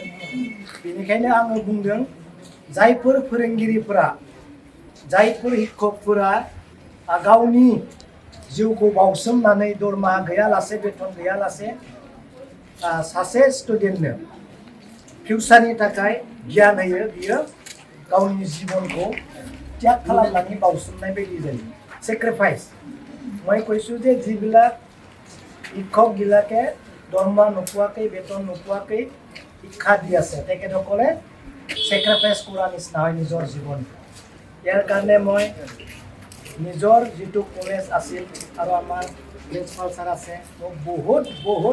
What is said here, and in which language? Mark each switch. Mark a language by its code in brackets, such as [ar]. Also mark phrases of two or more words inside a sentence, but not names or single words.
[brx] बेनिखायनो आङो बुंदों जायफोर फोरोंगिरिफोरा जायफोर शिक्षकफोरा गावनि जिउखौ बावसोमनानै दरमाहा गैयालासे बेथन गैयालासे सासे स्टुडेन्टनो फिउचारनि थाखाय गियान होयो बियो गावनि जिबनखौ त्याग खालामनानै बावसोमनाय बायदि जायो। [as] सेक्रिफाइस মই কৈছোঁ যে যিবিলাক শিক্ষকবিলাকে দৰমহা নোপোৱাকৈ বেতন নোপোৱাকৈ শিক্ষা দি আছে তেখেতসকলে চেক্ৰিফাইচ কৰা নিচিনা হয় নিজৰ জীৱন। ইয়াৰ কাৰণে মই নিজৰ যিটো কলেজ আছিল আৰু আমাৰ প্ৰিন্সিপাল ছাৰ আছে মোক বহুত বহুত